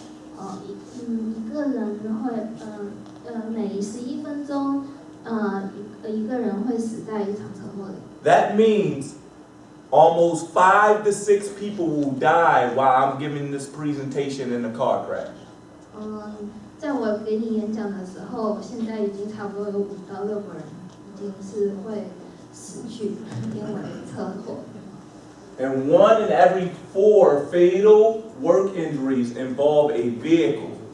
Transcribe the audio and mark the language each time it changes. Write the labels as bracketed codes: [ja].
[zh] 一个人会每11分钟一个人会死在一场车祸里。 [en] That means almost 5 to 6 people will die while I'm giving this presentation in a car crash. [zh] 在我给你演讲的时候，现在已经差不多有5到6个人已经是会死去，因为车祸。 [en] And 1 in every 4 fatal work injuries involve a vehicle.